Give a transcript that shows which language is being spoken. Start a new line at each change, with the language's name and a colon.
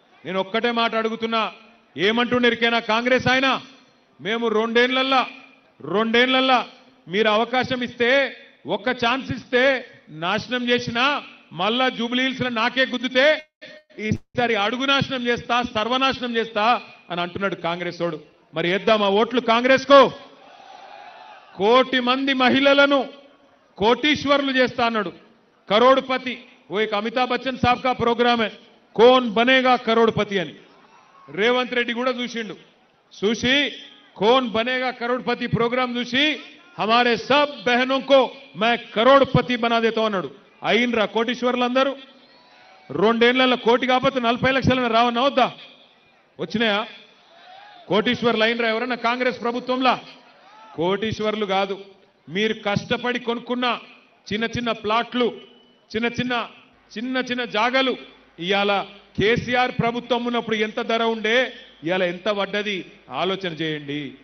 Telugu: నేను ఒక్కటే మాట అడుగుతున్నా, ఏమంటుండేరికైనా కాంగ్రెస్ ఆయన, మేము 2 ఏళ్లల్లో మీరు అవకాశం ఇస్తే, ఒక్క ఛాన్స్ ఇస్తే నాశనం చేసినా మళ్ళా జూబ్లీ హిల్స్ లో నాకే గుద్దుతే ఈసారి అడుగు నాశనం చేస్తా, సర్వనాశనం చేస్తా అని అంటున్నాడు కాంగ్రెస్ వాడు. మరి వేద్దామా ఓట్లు కాంగ్రెస్ కు? 1 కోటి మంది మహిళలను కోటీశ్వరులు చేస్తా అన్నాడు. కరోడ్పతి.
Hindi: वो एक अमिताभ बच्चन साहब का प्रोग्राम है, कौन बनेगा करोड़पति అని.
Telugu: రేవంత్ రెడ్డి కూడా చూసిండు.
Hindi: చూసి कौन बनेगा करोड़पति प्रोग्राम చూసి हमारे सब बहनों को मैं करोड़पति बना देता हूं అన్నాడు.
Telugu: అయినరా కోటీశ్వరులు అందరూ? 2 ఏళ్లలో కోటి కాకపోతే 40 లక్షలు రావన్నా వద్దా? వచ్చినాయా? కోటీశ్వర్లు అయినరా ఎవరన్నా కాంగ్రెస్ ప్రభుత్వంలో? కోటీశ్వర్లు కాదు, మీరు కష్టపడి కొనుక్కున్న చిన్న చిన్న ప్లాట్లు, చిన్న చిన్న జాగలు ఇవాళ కేసీఆర్ ప్రభుత్వం ఉన్నప్పుడు ఎంత ధర ఉండే, ఇవాళ ఎంత పడ్డది ఆలోచన చేయండి.